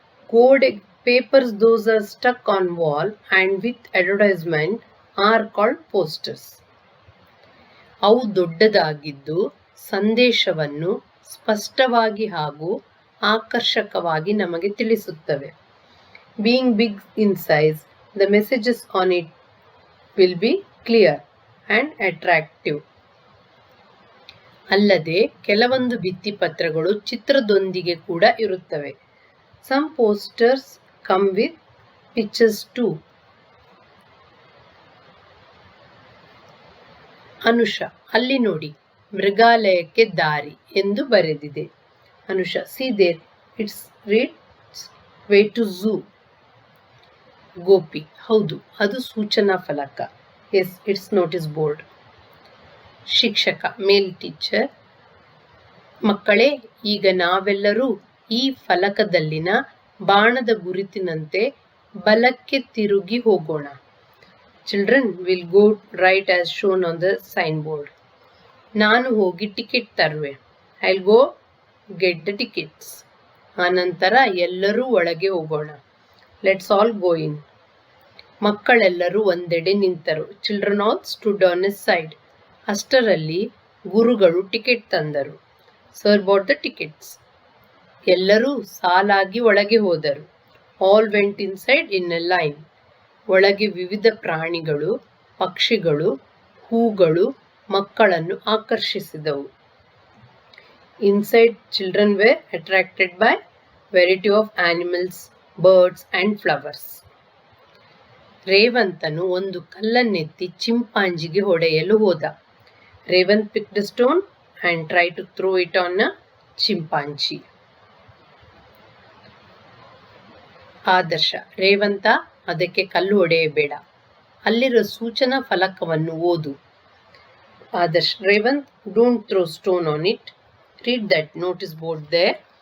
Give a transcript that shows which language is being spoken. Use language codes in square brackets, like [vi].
[en] ಗೋಡೆ papers those are stuck on wall and with advertisement are called posters. [kn] ಅವು ದೊಡ್ಡದಾಗಿದ್ದು ಸಂದೇಶವನ್ನು ಸ್ಪಷ್ಟವಾಗಿ ಹಾಗೂ ಆಕರ್ಷಕವಾಗಿ ನಮಗೆ ತಿಳಿಸುತ್ತವೆ. [en] Being big in size, the messages on it will be clear and attractive. [kn] ಅಲ್ಲದೆ ಕೆಲವೊಂದು ಭಿತ್ತಿಪತ್ರಗಳು ಚಿತ್ರದೊಂದಿಗೆ ಕೂಡ ಇರುತ್ತವೆ. [en] Some posters come with pictures too. [kn] Anusha. ಅಲ್ಲಿ ನೋಡಿ, ಮೃಗಾಲಯಕ್ಕೆ ದಾರಿ ಎಂದು ಬರೆದಿದೆ. Anusha. [en] see there, it's reads way to zoo. [kn] Gopi. ಹೌದು, ಅದು ಸೂಚನಾ ಫಲಕ. [en] Yes, it's notice board. ಶಿಕ್ಷಕ male teacher. [kn] ಮಕ್ಕಳೇ, ಈಗ ನಾವೆಲ್ಲರೂ ಈ ಫಲಕದಲ್ಲಿನ ಬಾಣದ ಗುರುತಿನಂತೆ ಬಲಕ್ಕೆ ತಿರುಗಿ ಹೋಗೋಣ. [en] Children will go right as shown on the signboard. [kn] ನಾನು ಹೋಗಿ ticket Taruve. [en] I'll go get the tickets. [kn] ಆನಂತರ ಎಲ್ಲರೂ ಒಳಗೆ ಹೋಗೋಣ. [en] Let's all go in. [kn] ಮಕ್ಕಳೆಲ್ಲರೂ ಒಂದೆಡೆ ನಿಂತರು. [en] Children all stood on his side. [kn] ಅಷ್ಟರಲ್ಲಿ ಗುರುಗಳು ಟಿಕೆಟ್ ತಂದರು. [en] Sir bought the tickets. [kn] ಎಲ್ಲರೂ ಸಾಲಾಗಿ ಒಳಗೆ ಹೋದರು. [en] All went inside in a line. [kn] ಒಳಗೆ ವಿವಿಧ ಪ್ರಾಣಿಗಳು, ಪಕ್ಷಿಗಳು, ಹೂಗಳು ಮಕ್ಕಳನ್ನು ಆಕರ್ಷಿಸಿದವು. [en] Inside, children were attracted by variety of animals, birds and flowers. [kn] ರೇವಂತನು ಒಂದು ಕಲ್ಲನ್ನೆತ್ತಿ ಚಿಂಪಾಂಜಿಗೆ ಹೊಡೆಯಲು ಹೋದ. [en] Revanth picked a stone and tried to throw it on a chimpanzee. [kn] ಆದರ್ಶ: ರೇವಂತ, ಅದಕ್ಕೆ ಕಲ್ಲು ಹೊಡೆಯಬೇಡ, ಅಲ್ಲಿರೋ ಸೂಚನಾ ಫಲಕವನ್ನು ಓದು. [en] ಆದರ್ಶ್: Revanth, don't throw stone on it, read that notice board there.